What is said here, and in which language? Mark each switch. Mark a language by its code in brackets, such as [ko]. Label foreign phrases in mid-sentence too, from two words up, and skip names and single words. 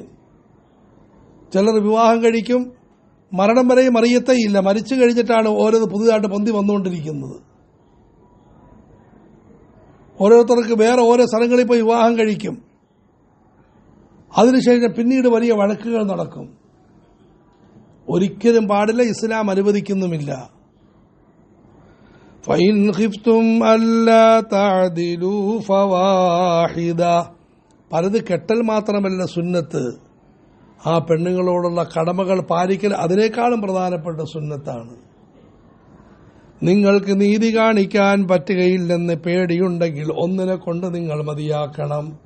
[ml] ചിലർ വിവാഹം കഴിക്കും, മരണം വരെയും അറിയത്തേയില്ല, മരിച്ചു കഴിഞ്ഞിട്ടാണ് ഓരോന്ന് പുതുതായിട്ട് പൊന്തി വന്നുകൊണ്ടിരിക്കുന്നത്. ഓരോരുത്തർക്ക് വേറെ ഓരോ സ്ഥലങ്ങളിൽ പോയി വിവാഹം കഴിക്കും. അതിനുശേഷം പിന്നീട് വലിയ വഴക്കുകൾ നടക്കും. ഒരിക്കലും പാടില്ല, ഇസ്ലാം അനുവദിക്കുന്നുമില്ല. [ar] فَإِنْ خِفْتُمْ أَلَّا تَعْدِلُوا فَوَاحِدَةً [ml] പലത് കെട്ടൽ മാത്രമല്ല സുന്നത്ത്, ആ പെണ്ണുങ്ങളോടുള്ള കടമകൾ പാലിക്കൽ അതിനേക്കാളും പ്രധാനപ്പെട്ട സുന്നത്താണ്. നിങ്ങൾക്ക് നീതി കാണിക്കാൻ പറ്റുകയില്ലെന്ന് പേടിയുണ്ടെങ്കിൽ ഒന്നിനെ കൊണ്ട് നിങ്ങൾ മതിയാക്കണം.